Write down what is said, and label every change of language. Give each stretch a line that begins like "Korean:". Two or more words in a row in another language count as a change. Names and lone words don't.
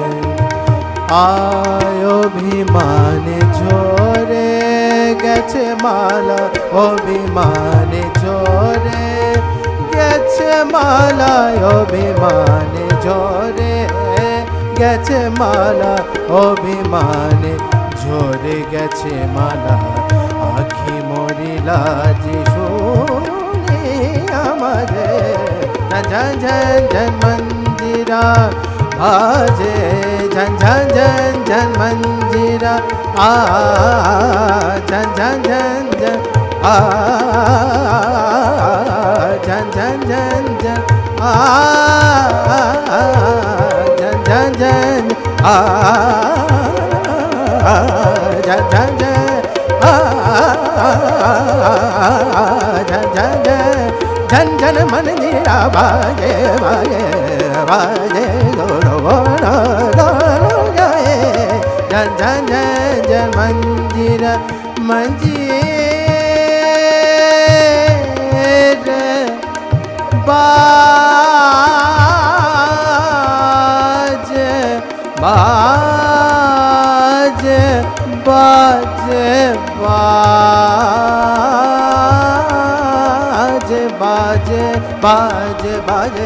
Bangla: আয়, অভিমানে ঝরে গেছে মালা, অভিমানে ঝরে গেছে মালা, অভিমানে ঝরে গেছে মালা, অভিমানে ঝরে গেছে মালা, আখি মরিলা যে শুনে আমারে, ঝন ঝন ঝন মঞ্জিরা বাজে, ঝন ঝন ঝন ঝন মঞ্জিরা আ, ঝন ঝন ঝন ঝন আ, ঝন ঝন ঝন ঝন আ, ঝন ঝন ঝন আ, ঝন ঝন ঝন আ, ঝন ঝন ঝন
Hindi: झन झन मंजीरा बाजे बाजे बाजे दोरो बोलो दोरो जाए, झन झन झन झन मंजीरा मंजीरा बाजे बाजे बाजे बाजे बाजे बाजे,